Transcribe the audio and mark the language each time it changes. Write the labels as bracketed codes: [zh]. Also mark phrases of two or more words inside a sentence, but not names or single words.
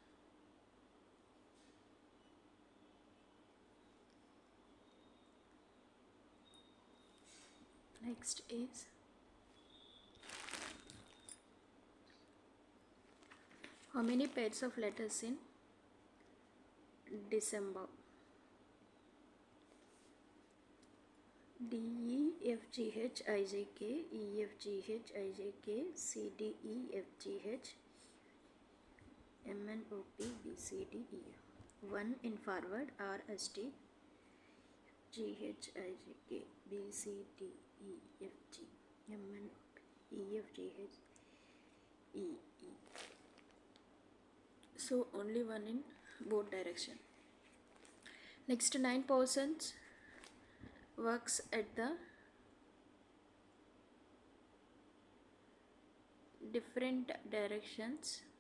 [en] Next is how many pairs of letters in December? D E F G H I J K, E F G H I J K, C D E F G H, M N O P, B C D E F. 1 in forward, R S T, G H I J K, B C D E F G, M N O P, E F G H, E E. So only 1 in both direction. Next, 9 persons works at the different directions.